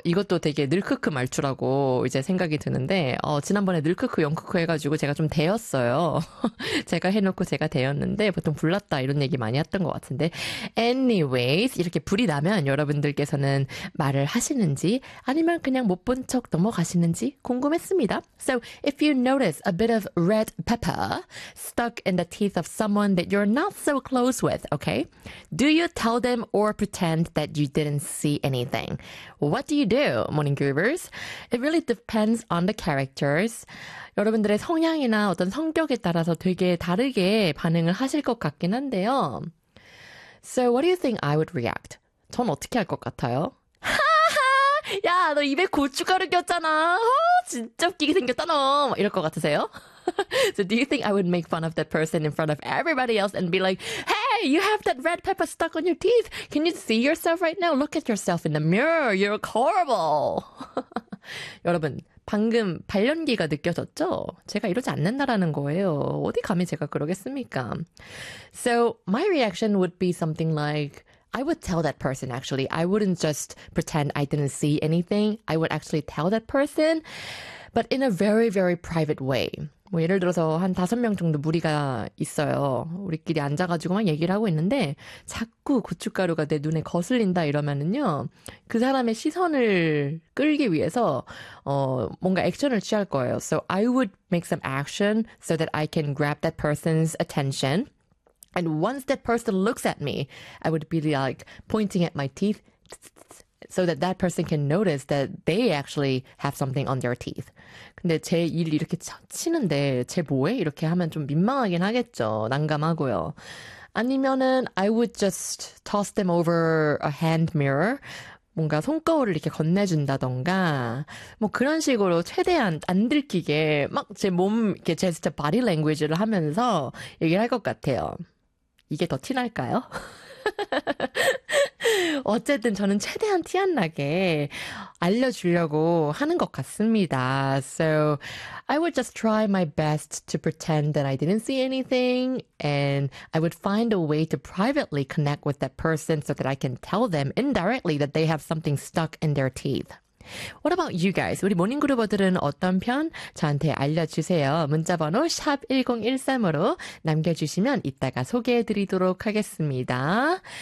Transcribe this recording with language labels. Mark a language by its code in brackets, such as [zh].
[ko] 이것도 되게 늘크크 말투라고 이제 생각이 드는데 지난번에 늘크크 영크크 해가지고 제가 좀 대었어요. 제가 해놓고 제가 대었는데 보통 불났다 이런 얘기 많이 했던 것 같은데 anyways 이렇게 불이 나면 여러분들께서는 말을 하시는지 아니면 그냥 못 본 척 넘어가시는지 궁금했습니다. [en] So if you notice a bit of red pepper stuck in the teeth of someone that you're not so close with, okay? Do you tell them or pretend that you didn't see anything? What do you do, Morning Groovers? It really depends on the characters. [ko] 여러분들의 성향이나 어떤 성격에 따라서 되게 다르게 반응을 하실 것 같긴 한데요. [en] So what do you think I would react? [ko] 전 어떻게 할 것 같아요? 야, 너 입에 고춧가루 꼈잖아. 진짜 웃기게 생겼다, 너. 이럴 것 같으세요? [en] So do you think I would make fun of that person in front of everybody else and be like, hey, you have that red pepper stuck on your teeth. Can you see yourself right now? Look at yourself in the mirror. You're horrible. [ko] 여러분, 방금 발연기가 느껴졌죠? 제가 이러지 않는다라는 거예요. 어디 감히 제가 그러겠습니까? [en] So my reaction would be something like, I would tell that person, actually. I wouldn't just pretend I didn't see anything. I would actually tell that person, but in a very, very private way. [ko] 뭐 예를 들어서 한 5명 정도 무리가 있어요. 우리끼리 앉아가지고 막 얘기를 하고 있는데 자꾸 고춧가루가 내 눈에 거슬린다 이러면은요. 그 사람의 시선을 끌기 위해서 뭔가 액션을 취할 거예요. [en] So I would make some action so that I can grab that person's attention. And once that person looks at me, I would be like pointing at my teeth so that that person can notice that they actually have something on their teeth. [ko] 근데 제 일 이렇게 치는데 제 뭐해? 이렇게 하면 좀 민망하긴 하겠죠. 난감하고요. 아니면은 [en] I would just toss them over a hand mirror. [ko] 뭔가 손거울을 이렇게 건네준다던가 뭐 그런 식으로 최대한 안 들키게 막 제 몸, 이렇게 제스처 바디 랭귀지를 하면서 얘기를 할 것 같아요. 이게 더 티날까요? 어쨌든 저는 최대한 티 안 나게 알려주려고 하는 것 같습니다. [en] So I would just try my best to pretend that I didn't see anything and I would find a way to privately connect with that person so that I can tell them indirectly that they have something stuck in their teeth. What about you guys? [ko] 우리 모닝그루버들은 어떤 편? 저한테 알려주세요. 문자번호 샵1013으로 남겨주시면 이따가 소개해드리도록 하겠습니다.